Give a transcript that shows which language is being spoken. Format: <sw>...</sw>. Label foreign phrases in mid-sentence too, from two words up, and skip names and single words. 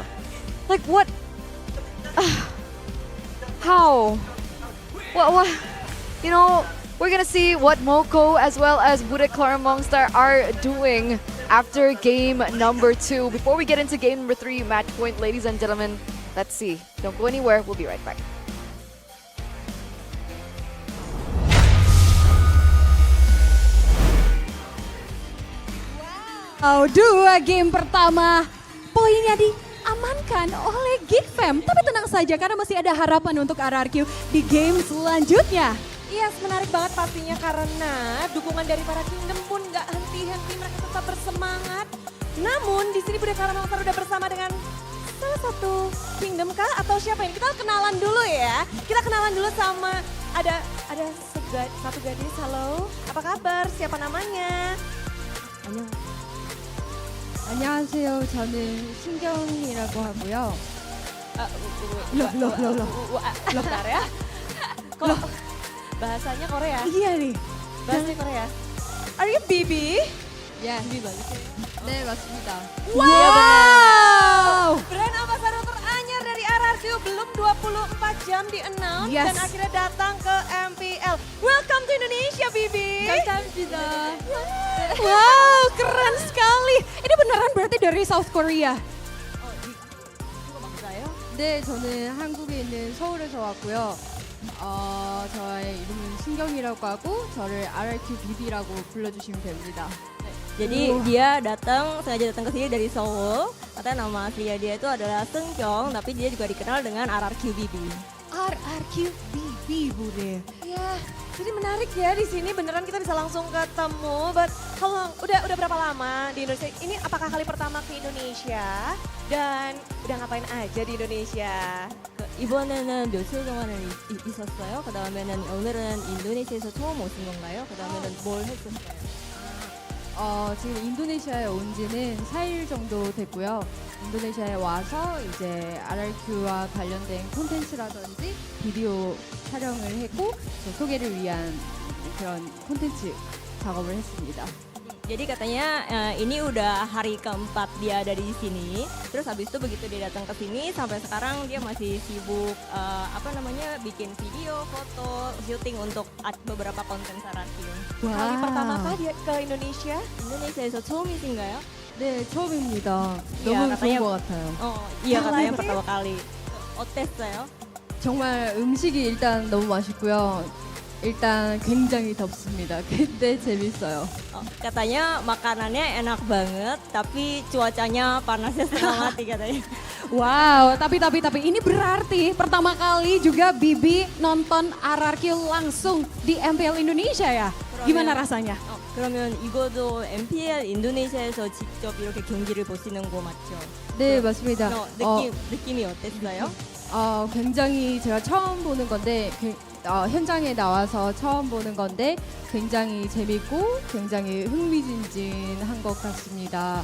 <en>Like what? How? What? You know, we're gonna see what Moko as well as Bude Clara Mongstar are doing after game number 2. Before we get into game number 3, match point, ladies and gentlemen, let's see. Don't go anywhere. We'll be right back.</en> <id>Dua game pertama, poinnya diamankan oleh Geek Fam. Tapi tenang saja karena masih ada harapan untuk RRQ di game selanjutnya. Yes, menarik banget pastinya karena dukungan dari para Kingdom pun nggak henti-henti, mereka tetap bersemangat. Namun di sini Bude Clara Mongstar udah bersama dengan salah satu Kingdom kah atau siapa ini? Kita kenalan dulu ya. Kita kenalan dulu sama ada satu gadis. Halo, apa kabar? Siapa namanya?</id> <ko>안녕하세요. 저는 신경이라고 하고요.</ko> <id>Bentar ya. Kok bahasanya Korea? Iya nih. Bahasanya Korea.</id> <en>Are you BB?</en> <id>Ya, BB balik.</id> <ko>네, 맞습니다.</ko> <id>Wow!</id> <en>Brand ambassador</en> <id>teranyar dari RRQ belum 24 jam di-announce dan akhirnya datang ke MPL.</id> <en>Welcome to Indonesia, Bibi.</en> <ko>감사합니다.</ko> <id>Wow, keren sekali. Ini beneran berarti dari South Korea?</id> <ko>네, 저는 한국에 있는 서울에서 왔고요. 저의 이름은 신경이라고 하고 저를 RRQ BB라고 불러주시면 됩니다.</ko> <id>Jadi dia sengaja datang ke sini dari Seoul. Katanya nama aslinya dia itu adalah Seungkyung, tapi dia juga dikenal dengan RRQ BB. RRQ BB, Bude. Ya, jadi menarik ya di sini beneran kita bisa langsung ketemu. But udah berapa lama di Indonesia? Ini apakah kali pertama ke Indonesia? Dan udah ngapain aja di Indonesia?</id> <ko>이번에는 며칠 동안을 있었어요. 그다음에는 오늘은 인도네시아에서 처음 오신 건가요? 그다음에는 뭘 했었어요? 지금 인도네시아에 온 지는 4일 정도 됐고요. 인도네시아에 와서 이제 RRQ와 관련된 콘텐츠라든지 비디오 촬영을 했고 소개를 위한 그런 콘텐츠 작업을 했습니다.</ko> <id>Jadi katanya ini udah hari keempat dia ada di sini. Terus habis itu begitu dia datang ke sini sampai sekarang dia masih sibuk bikin video, foto, syuting untuk beberapa konten RRQ. Kali pertama kah dia ke Indonesia?</id> <ko>인도네시아에서 처음이신가요? 네, 처음입니다.</ko> <id>Iya,</id> <ko>너무</ko> <id>katanya,</id> <ko>좋은 것 같아요.</ko> <id>Iya katanya pertama kali.</id> <ko>어땠어요? 정말 음식이 일단 너무 맛있고요. 일단 굉장히 덥습니다. 근데 재밌어요.</ko> <id>Katanya makanannya enak banget, tapi cuacanya panasnya setengah mati katanya. Wow, tapi ini berarti pertama kali juga Bibi nonton RRQ langsung di MPL Indonesia ya? Gimana rasanya?</id> <ko>그러면 이거도 MPL 인도네시아에서 직접 이렇게 경기를 보시는 거 맞죠? 네, 맞습니다. 느낌이 어땠어요? 굉장히 제가 처음 보는 건데 현장에 나와서 처음 보는 건데 굉장히 재밌고 굉장히 흥미진진한 것 같습니다.</ko>